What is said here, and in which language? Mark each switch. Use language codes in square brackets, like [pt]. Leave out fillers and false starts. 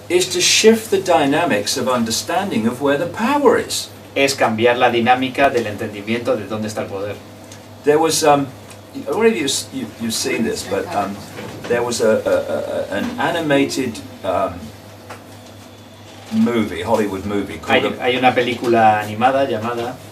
[en] is to shift the dynamics of understanding of where the power is. [es] Es cambiar la dinámica del entendimiento de dónde está el poder. [en] There was I don't know if you've seen this, but there was an animated movie, Hollywood movie called [es] Hay una película animada llamada